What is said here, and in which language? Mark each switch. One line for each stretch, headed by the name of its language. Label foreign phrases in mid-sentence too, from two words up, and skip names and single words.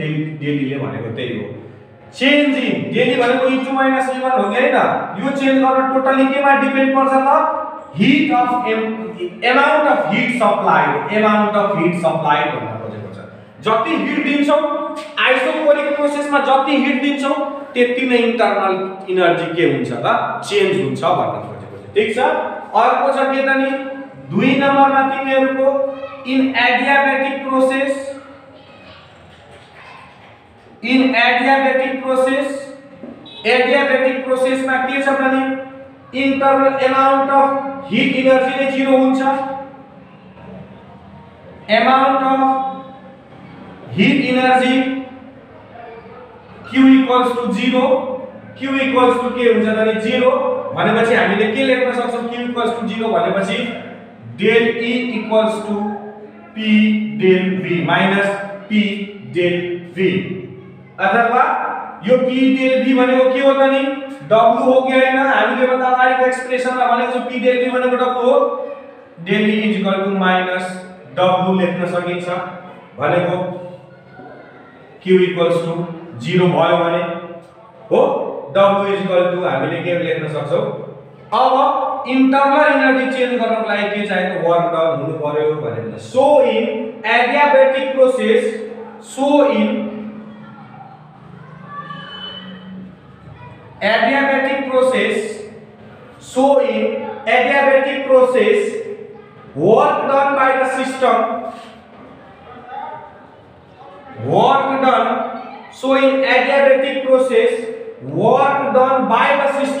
Nepali: डेली ले भनेको त्यही हो
English: change in del e
Nepali: भनेको e2 - e1 हो कि हैन यो चेन्ज गर्न टोटली केमा डिपेन्ड पर्छ त
English: heat of amount of heat supplied
Nepali: भन्न खोजेको छ जति हीट दिन्छौ
English: isochoric processमा
Nepali: जति हीट दिन्छौ त्यति नै
English: internal energy
Nepali: के हुन्छ त चेन्ज हुन्छ भन्न खोजेको छ ठीक छ अर्को छ के त नि 2 नम्बरमा तिमीहरुको
English: in adiabatic
Nepali: प्रोसेस मा के छ भने
English: internal amount of heat energy
Nepali: नै 0 हुन्छ
English: amount of heat energy q equals to 0 q equals to
Nepali: के हुन्छ त नि 0 भनेपछि हामीले के लेख्न सक्छौं
English: q equals to 0
Nepali: भनेपछि
English: del e equals to p del v minus p del v
Nepali: अथवा यो
English: p del v
Nepali: भनेको के हो त नि w हो कि हैन हामीले भन्दा अगाडिको एक्सप्रेसनमा भनेको
English: p del v
Nepali: भनेको w हो
English: del e is equal to minus w
Nepali: लेख्न सकिन्छ भनेको
English: q equals to 0
Nepali: भयो भने हो W = हामीले के लेख्न सक्छौं अब
English: internal energy change
Nepali: गर्नको लागि के चाहिन्छ
English: work done
Nepali: हुनु पर्यो भनेको
English: so in adiabatic process work done by the system work done so in adiabatic process work done by the